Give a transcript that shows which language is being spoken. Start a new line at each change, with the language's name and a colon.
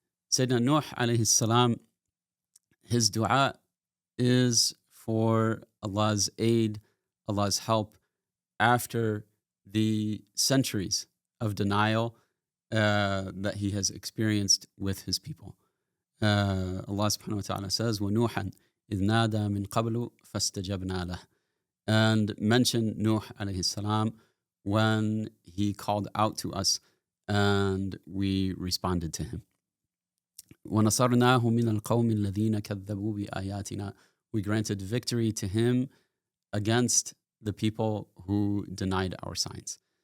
English: Sayyidina Nuh alayhi salam, his dua is for Allah's aid, Allah's help after the centuries of denial that he has experienced with his people.
Arabic: Allah subhanahu wa ta'ala says, وَنُوحًا إِذْ نَادَى مِنْ قَبْلُ فَاسْتَجَبْنَا لَهُ.
English: And mention Nuh alayhi salam when he called out to us and we responded to him.
Arabic: وَنَصَرْنَاهُ مِنَ الْقَوْمِ الَّذِينَ كَذَّبُوا بِآيَاتِنَا.
English: We granted victory to him against the people who denied our signs.